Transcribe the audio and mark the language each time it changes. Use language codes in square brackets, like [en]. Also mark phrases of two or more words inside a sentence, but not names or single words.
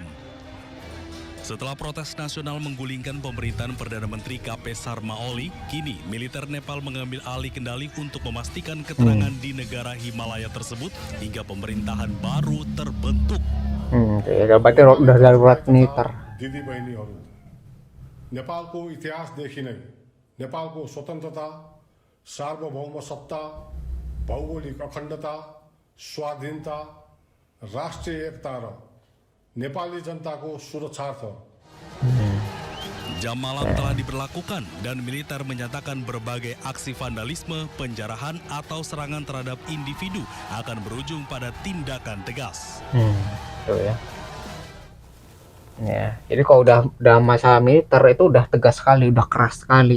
[id] Setelah protes nasional menggulingkan pemerintahan Perdana Menteri KP Sharma Oli, kini militer Nepal mengambil alih kendali untuk memastikan keterangan di negara Himalaya tersebut hingga pemerintahan baru terbentuk. Ya, berarti udah darurat militer. [ne] दिदीबहिनीहरू नेपालको इतिहासदेखि नै नेपालको स्वतन्त्रता सार्वभौम सत्ता भौगोलिक अखण्डता स्वाधीनता राष्ट्रिय एकता र नेपाली जनताको सुरक्षार्थ [id] Jam malam telah diberlakukan dan militer menyatakan berbagai aksi vandalisme, penjarahan atau serangan terhadap individu akan berujung pada tindakan tegas. Tuh ya. Ya, jadi kalau udah masalah militer itu udah tegas sekali, udah keras sekali.